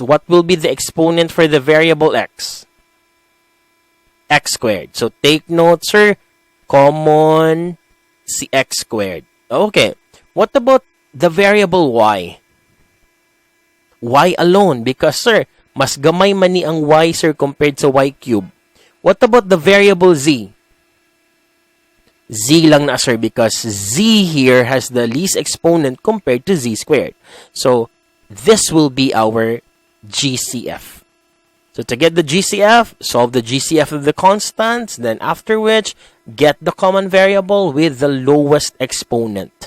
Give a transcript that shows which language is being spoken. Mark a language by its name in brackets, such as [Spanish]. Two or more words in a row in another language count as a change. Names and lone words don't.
[English] What will be the exponent for the variable x? X squared. So take note, sir. Common si x squared. Okay. What about the variable y? Y alone. Because, [Cebuano] sir, mas gamay man ni ang y, sir, compared sa y cube. [English] What about the variable z? Z [Cebuano] lang na, [English] sir, because z here has the least exponent compared to z squared. So, this will be our GCF. So to get the GCF, solve the GCF of the constants, then after which, get the common variable with the lowest exponent.